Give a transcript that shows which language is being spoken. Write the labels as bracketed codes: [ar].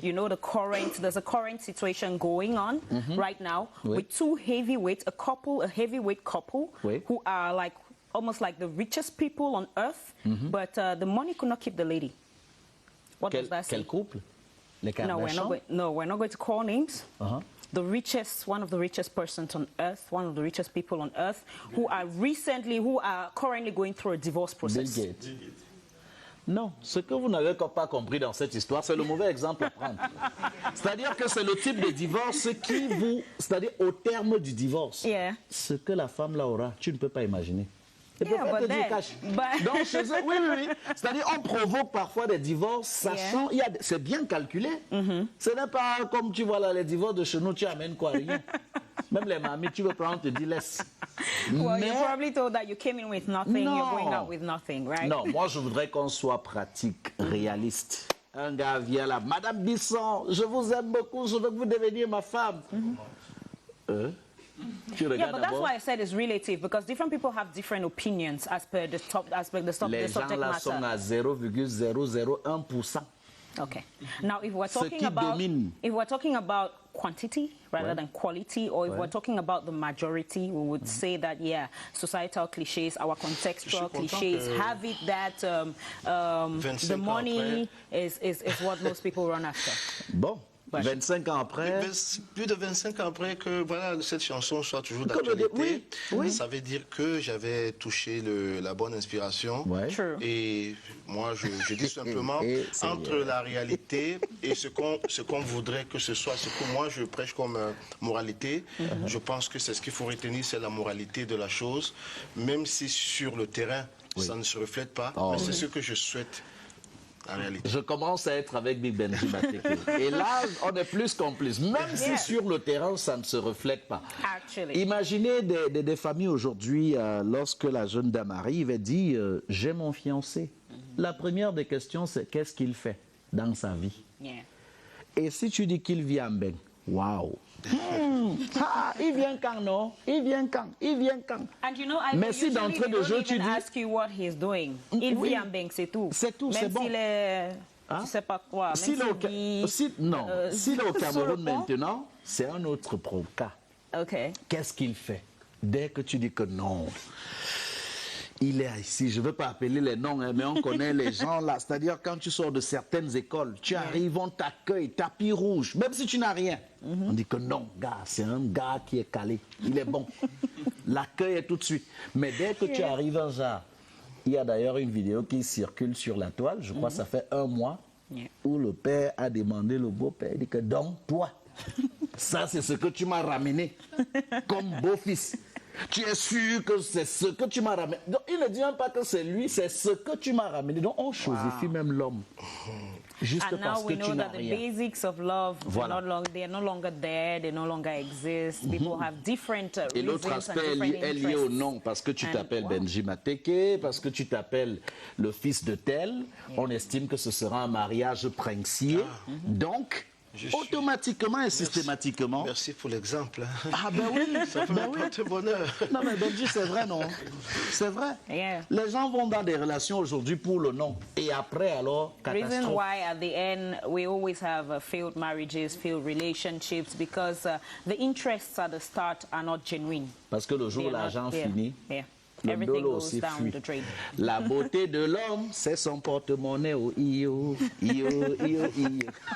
[en] You know, there's a current situation going on right now with two heavyweights, a heavyweight couple who are like almost like the richest people on earth, but the money could not keep the lady. What does that say? [fr] Quel couple? Les [en] No, we're not going to call names. One of the richest persons on earth, one of the richest people on earth, who are currently going through a divorce process. Bill Gates. [fr] Non, ce que vous n'avez pas compris dans cette histoire, c'est le mauvais exemple à prendre. C'est-à-dire que c'est le type de divorce qui vous... C'est-à-dire au terme du divorce, ce que la femme là aura, tu ne peux pas imaginer. Donc, chez eux, oui. C'est-à-dire, on provoque parfois des divorces, sachant, c'est bien calculé. Ce n'est pas comme tu vois là, les divorces de chez nous, tu amènes quoi, rien. Même les mamies, tu veux prendre, on te dit laisse. [en] Well, you're probably told that you came in with nothing, you're going out with nothing, right? [fr] Non, moi je voudrais qu'on soit pratique, réaliste. Un gars vient là, Madame Bisson, je vous aime beaucoup, je veux que vous deveniez ma femme. [en] Yeah, but that's why I said it's relative, because different people have different opinions as per the subject [fr] Les gens là [en] matter. [fr] sont à 0,001%. [en] Okay. Now, if we're talking about quantity rather than quality, or if we're talking about the majority, we would say that societal cliches, our contextual cliches, have it that the money is what most people run after. [fr] Bon. 25 ans après. Plus de 25 ans après que voilà, cette chanson soit toujours d'actualité. Ça veut dire que j'avais touché la bonne inspiration. Et moi, je dis simplement, entre la réalité et ce qu'on voudrait que ce soit, ce que moi je prêche comme moralité, je pense que c'est ce qu'il faut retenir, c'est la moralité de la chose. Même si sur le terrain, ça ne se reflète pas, mais c'est ce que je souhaite. Je commence à être avec Big Benji Mateke. Et là, on est plus complices. Même si sur le terrain, ça ne se reflète pas. Imaginez des familles aujourd'hui, lorsque la jeune dame arrive et dit « J'ai mon fiancé ». La première des questions, c'est « Qu'est-ce qu'il fait dans sa vie ?» Et si tu dis qu'il vit en Beng, waouh! Il vient quand, non? Il vient quand? [en] And you know, I usually don't even ask you what he's doing. [fr] Il vit en Beng, c'est tout. C'est tout, c'est bon. Même s'il est... Je sais pas quoi. S'il est au Cameroun maintenant, c'est un autre cas. Qu'est-ce qu'il fait? Dès que tu dis que non, il est ici, je ne veux pas appeler les noms, mais on connaît les gens là. C'est-à-dire quand tu sors de certaines écoles, tu arrives, on t'accueille, tapis rouge, même si tu n'as rien. On dit que non, gars, c'est un gars qui est calé, il est bon. L'accueil est tout de suite. Mais dès que tu arrives en genre, il y a d'ailleurs une vidéo qui circule sur la toile, je crois que ça fait 1 mois, où le père a demandé le beau-père, il dit que donc toi, ça c'est ce que tu m'as ramené comme beau-fils. Tu es sûr que c'est ce que tu m'as ramené. Donc, il ne dit même pas que c'est lui, c'est ce que tu m'as ramené. Donc, on chosifie même l'homme. Juste parce que tu n'as rien. [en] And now we know that the basics of love, they are no longer there, they no longer exist. People have different reasons. [fr] Et l'autre aspect est lié au nom, parce que tu t'appelles Benji Mateke, parce que tu t'appelles le fils de tel. On estime que ce sera un mariage princier. Donc, automatiquement et systématiquement. Merci pour l'exemple. Ah ben oui, ça peut m'apporter bonheur. Non mais Benji, c'est vrai, non? C'est vrai. Les gens vont dans des relations aujourd'hui pour le nom. Et après, alors, catastrophe. [en] Reason why at the end we always have failed marriages, failed relationships, because the interests at the start are not genuine. [fr] Parce que le jour où l'argent finit, [en] everything goes down the drain. [fr] La beauté de l'homme, c'est son porte-monnaie au io, io, io, io.